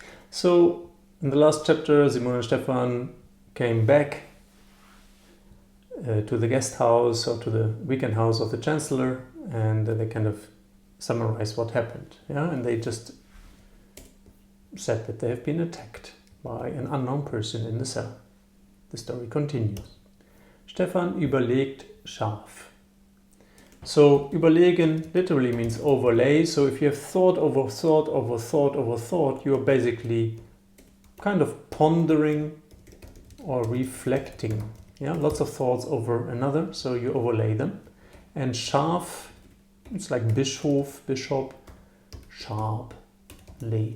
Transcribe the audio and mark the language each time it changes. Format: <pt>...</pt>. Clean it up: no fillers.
<en>So, in the last chapter, Simone and Stefan came back to the guest house or to the weekend house of the Chancellor, and they kind of summarized what happened. Yeah, and they just said that they have been attacked by an unknown person in the cell. The story continues.</en> <de>Stefan überlegt scharf.</de> <en>So, überlegen literally means overlay. So if you have thought over thought over thought over thought, you're basically kind of pondering or reflecting. Yeah, lots of thoughts over another, so you overlay them. And scharf, it's like bishop, sharply.</en>